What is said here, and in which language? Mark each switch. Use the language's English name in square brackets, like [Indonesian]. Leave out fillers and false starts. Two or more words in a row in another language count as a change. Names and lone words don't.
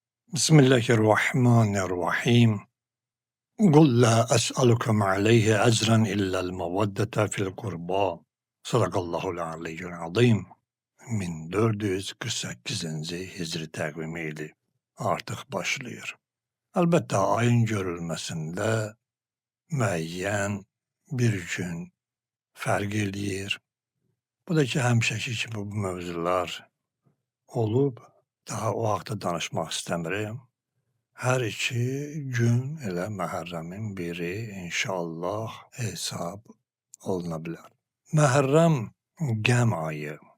[Arabic] بسم الله الرحمن الرحيم. قل لا أسألكم عليه أجرا إلا المودة في القربى. صدق الله العلي العظيم. 1448. [Turkish] Hicri takvimiyle artık başlıyor. Elbette ayın görülmesinde müeyyen bir gün [Azerbaijani] fark eləyir. Bu da ki, həmişəki kimi bu mövzular olub, daha o haqda danışmaq istəmirəm. Hər iki gün elə Məhərrəmin biri inşallah hesab oluna bilər. Məhərrəm qəm ayı.